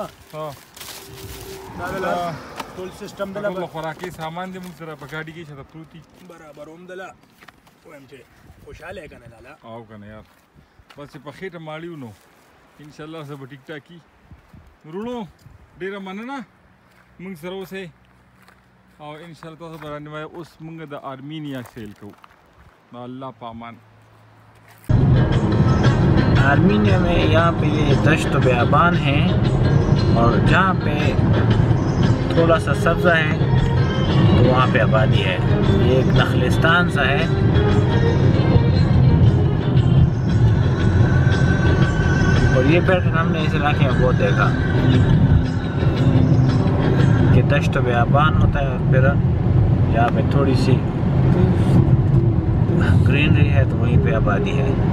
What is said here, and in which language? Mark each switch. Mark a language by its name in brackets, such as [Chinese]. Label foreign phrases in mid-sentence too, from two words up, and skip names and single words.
[Pashto] ها دا ټول سیستم دلا په خوراکي سامان دې موږ سره په گاڑی کې شته پروتي برابر هم دلا وایم چې خوشاله کنه لالا او کنه یار. بس په خېټه ماړیو نو ان شاء الله [Urdu] سب ټیک [Pashto] ټاکی ورونو. ډیره مننه موږ سره اوسئ، او ان شاء الله تاسو باندې ما اوس موږ د آرمینیا سیل کوو. دا الله پامان. [Urdu] آرمینیا میں یہاں پے یہ دشت بےآبان ہے، اور جہاں پے تھوڑا سا سبزہ ہے تو وہاں پے آبادی ہے. یہ ایک نخلستان سا ہے. اور یہ پیٹرن ہم نے اس علاقے میں بہت دیکھا کہ دشت بےآبان ہوتا ہے، پھر یہاں پے تھوڑی سی گرینری ہے تو وہیں پے آبادی ہے.